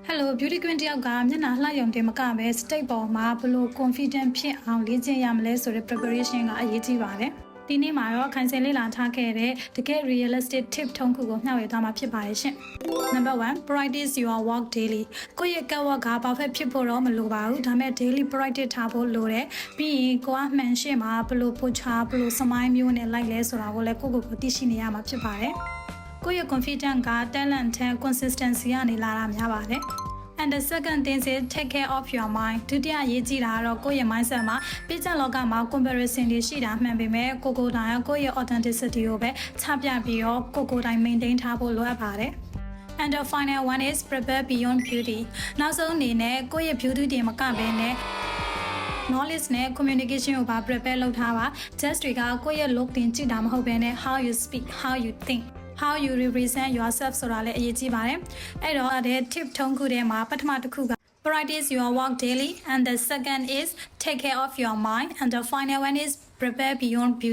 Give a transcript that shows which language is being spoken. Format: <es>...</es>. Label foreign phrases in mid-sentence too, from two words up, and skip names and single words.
<en>Hello beauty queen</en> <my>တယောက်ကမျက်နှာလှရုံတင်မကပဲ state ပေါ်မှာဘလို့ confident ဖြစ်အောင်လေ့ကျင့်ရမလဲဆိုတဲ့ preparation ကအရေးကြီးပါတယ်။ဒီနေ့မှာတော့ခိုင်စင်လေးလာထားခဲ့တဲ့တကယ်</my> <en>realistic tip</en> <my>ထုံးခုကိုမျှဝေသွားမှာဖြစ်ပါတယ်ရှင်။</my> <en>Number 1 practice your walk daily</en> <my>ကိုယ့်ရဲ့ catwalk က perfect ဖြစ်ဖို့တော့မလိုပါဘူး။ဒါပေမဲ့</my> <en>daily practice</en> <my>ထားဖို့လိုတယ်။ပြီးရင်ကိုကမှန်ရှင်းမှာဘလို့ posture ဘလို့ smile မျိုးနဲ့လိုက်လဲဆိုတာကိုလည်းကိုသိရှိနေရမှာဖြစ်ပါတယ်။ကိုယ့်ရဲ့ confidence က talent နဲ့ consistency ကနေလာတာများပါတယ်။</my> <en>And the second thing is take care of your mind</en> <my>ဒုတိယရေးကြည့်တာကတော့ကိုယ့်ရဲ့ mindset မှာပြဿနာလောကမှာ comparison တွေရှိတာမှန် ပေမဲ့ကိုယ်တိုင်ကိုယ့်ရဲ့ authenticity ကိုပဲချပြပြီးတော့ကိုယ်တိုင် maintain ထားဖို့လိုအပ်ပါတယ်။</my> <en>And the final one is prepare beyond beauty</en> <my>နောက်ဆုံးအနေနဲ့ကိုယ့်ရဲ့ beauty တွေမကဘဲနဲ့ knowledge နဲ့ communication ကိုပါ prepare လုပ်ထားပါ just တွေကကိုယ့်ရဲ့ look တင်ကြည့်တာမဟုတ်ဘဲနဲ့</my> <en>how you speak how you think how you represent yourself</en> <my>ဆိုတာလည်းအရေးကြီးပါတယ်အဲ့တော့အဲ့ tip ထုံးခုထဲမှာပထမတစ်ခုက</my> <en>practice your walk daily and the second is take care of your mind and the final one is prepare beyond beauty</en>